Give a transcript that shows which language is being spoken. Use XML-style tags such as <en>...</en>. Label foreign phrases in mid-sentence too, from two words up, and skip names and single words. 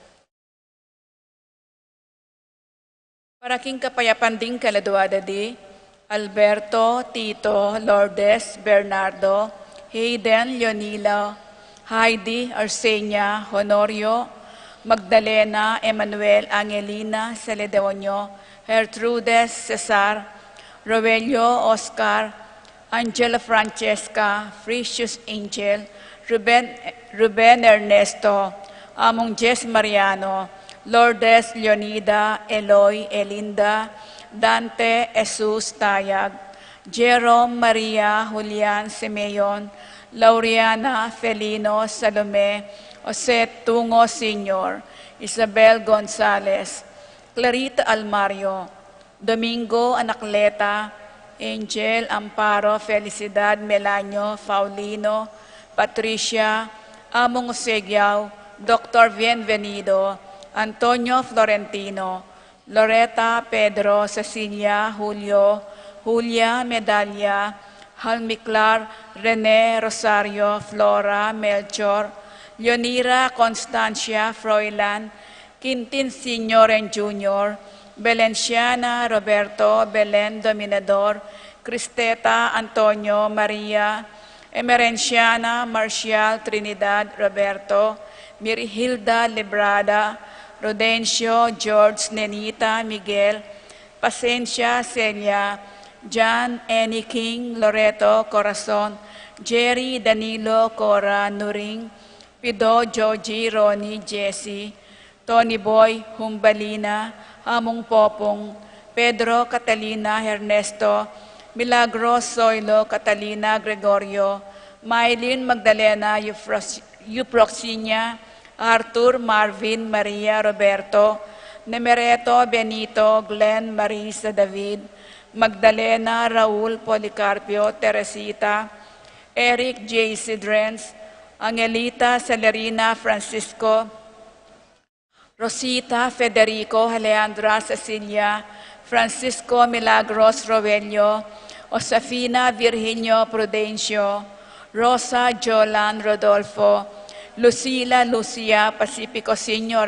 <pam>Para king kapayapan ding kaladuada di, Alberto, Tito, Lourdes, Bernardo, Hayden, Leonila, Heidi, Arsenia, Honorio, Magdalena, Emmanuel, Angelina, Celedonio, Gertrudes, Cesar, Rogelio, Oscar, Angela Francesca, Fricius Angel, Ruben Ernesto, Among Jess Mariano, Lourdes, Leonida, Eloy, Elinda, Dante, Jesus Tayag, Jerome, Maria, Julian, Simeon, Laureana, Felino, Salome, Jose Tungo Sr., Isabel Gonzalez, Clarita Almario, Domingo Anacleta, Angel Amparo, Felicidad Melanio, Faulino, Patricia, Among Osegiao, Dr. Bienvenido, Antonio Florentino, Loretta, Pedro, Cecilia, Julio, Julia, Medalia, Halmiclar, Rene, Rosario, Flora, Melchor, Leonira, Constancia, Froilan, Quintin Sr. and Jr., Belenciana, Roberto, Belen Dominador, Cristeta, Antonio, Maria, Emerenciana, Marcial, Trinidad, Roberto, Mirhilda, Librada, Rodencio, George, Nenita, Miguel, Pacencia, Celia, John, Annie King, Loreto, Corazon, Jerry, Danilo, Cora, Nuring, Pido, Joji, Ronnie, Jesse, Tony Boy, Humbalina, Among Popong, Pedro, Catalina, Ernesto, Milagros, Soilo, Catalina, Gregorio, Mylene, Magdalena, Euproxina, Arthur, Marvin, Maria, Roberto, Nemereto, Benito, Glenn, Marisa, David, Magdalena, Raul, Policarpio, Teresita, Eric, J. Sidrens, Angelita, Celerina, Francisco, Rosita, Federico, Alejandra, Cecilia, Francisco, Milagros, Rovelio, Josefina, Virginio, Prudencio, Rosa, Jolan, Rodolfo, Lucila, Lucia, Pacifico Sr.</pam>